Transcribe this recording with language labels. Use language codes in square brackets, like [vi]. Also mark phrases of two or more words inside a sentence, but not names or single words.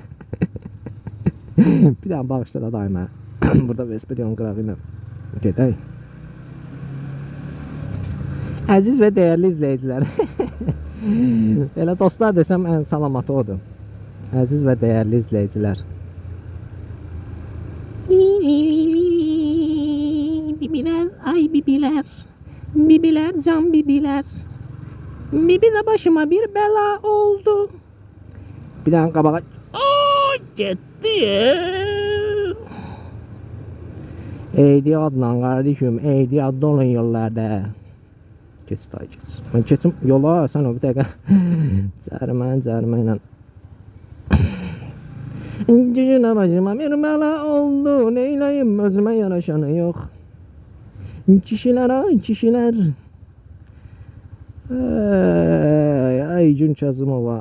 [az] Bir dənə bağışla da daima. Burada Vesperion qırağı ilə gedək. Əziz və dəyərli izləyicilər. Elə dostlar desəm ən salamatı odur. Əziz və dəyərli izləyicilər. bibiler, ay bibiler. Bibiler, can bibiler. Bibi de başıma bir bela oldu. [tr] Bir tane kabağa. Aa, gitti. Eydi Adnan kardeşim, eydi Adnan yollarda. Geç dayı geç. Ben geçim yola, sen o bir dakika. [az] Cərmə ilə. Gücünə başıma bir bela oldu. Neyləyim, özümə yaraşanı yox. Kişilər, ay kişilər. Ay Gün Kazımova.